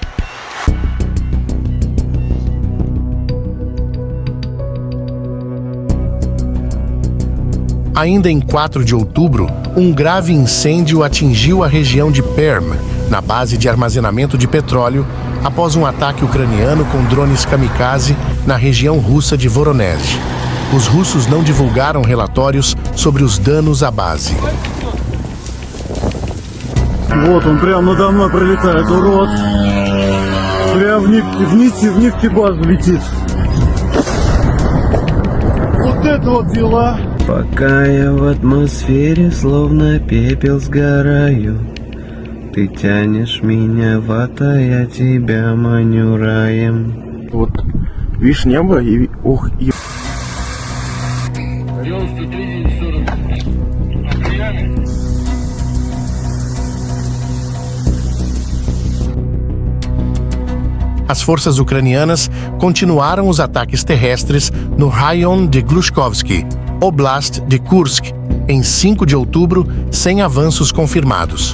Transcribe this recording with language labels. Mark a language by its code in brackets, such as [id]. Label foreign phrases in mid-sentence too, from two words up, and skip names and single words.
[pt] Ainda em 4 de outubro, um grave incêndio atingiu a região de Perm, na base de armazenamento de petróleo, após um ataque ucraniano com drones kamikaze na região russa de Voronezh. Os russos não divulgaram relatórios sobre os danos à base. [ru] Вот он прямо надо мной пролетает, урод. Прямо в нефтебазу летит. Вот это вот дела. Пока я в атмосфере, словно пепел сгораю. Ты тянешь меня в ад, а я тебя маню раем. Вот, видишь небо и... Ох, и... [pt] As forças ucranianas continuaram os ataques terrestres no Rayon de Glushkovsky, Oblast de Kursk, em 5 de outubro, sem avanços confirmados.